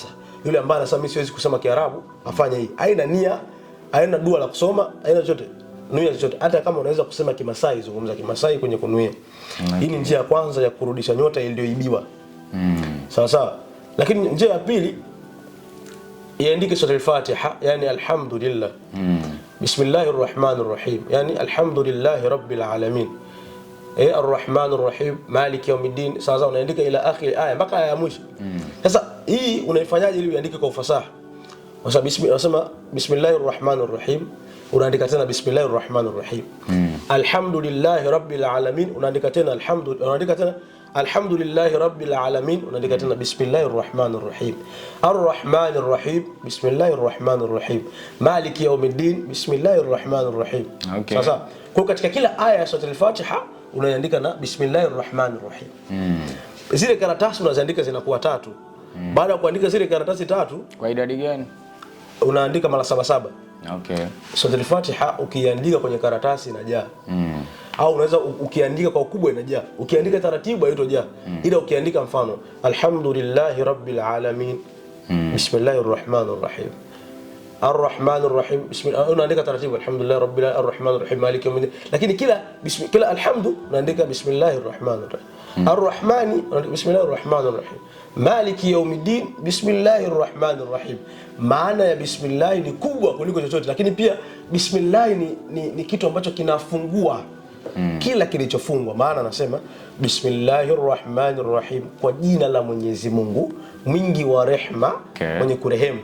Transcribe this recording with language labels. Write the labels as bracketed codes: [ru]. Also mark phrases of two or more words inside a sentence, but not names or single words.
[sw] Yule ambaye anasema mimi siwezi kusema Kiarabu afanye hii. Haina nia, haina dua la kusoma, haina chochote. nuia chochote. Hata kama unaweza kusema Kimasai, zungumza Kimasai kwenye kunuia. Hii ni njia ya kwanza ya kurudisha nyota iliyoibiwa. Sawa sawa. Lakini njia ya pili, iandike sura al-Fatiha, yani alhamdulillah. [ar] بسم الله الرحمن الرحيم يعني الحمد لله رب العالمين. الرحمن الرحيم مالك يوم الدين. [sw] Sasa unaandika [ar] إلى آخر آية [sw] mpaka aya ya mwisho. Sasa hii unaifanyaje ili uandike kwa ufasaha? Kwa sababu unasema [ar] بسم الله الرحمن الرحيم, [sw] unaandika tena [ar] بسم الله الرحمن الرحيم. الحمد لله رب العالمين, [sw] unaandika tena [ar] الحمد لله رب العالمين, [sw] unaandika tena [ar] بسم الله الرحمن الرحيم. الرحمن الرحيم بسم الله الرحمن الرحيم. مالك يوم الدين بسم الله الرحمن الرحيم. [sw] Sasa kwa katika kila aya ya sura al-Fatiha unaandika na [ar] بسم الله الرحمن الرحيم. [sw] Zile karatasi unaziandika zinakuwa 3. Baada ya kuandika zile karatasi 3, kwa idadi gani? Unaandika mara 7. Okay. Sura al-Fatiha ukiandika kwenye karatasi inajaa. Au unaweza ukiandika kwa ukubwa inajaa. Ukiandika taratibu haitojaa. Ila ukiandika mfano [ar] الحمد لله رب العالمين بسم الله الرحمن الرحيم. الرحمن الرحيم بسم الله, [sw] unaandika taratibu [ar] الحمد لله رب العالمين الرحمن الرحيم مالك يوم الدين. [sw] Lakini kila alhamdu unaandika [ar] بسم الله الرحمن الرحيم. Ar-Rahmani unaandika بسم الله الرحمن الرحيم مالك يوم الدين بسم الله الرحمن الرحيم. [sw] Maana ya bismillah ni kubwa kuliko chochote, lakini pia bismillah ni kitu ambacho kinafungua kila kilichofungwa. Maana anasema [ar] بسم الله الرحمن الرحيم, [sw] kwa jina la Mwenyezi Mungu mwingi wa rehema, mwenye kurehemu.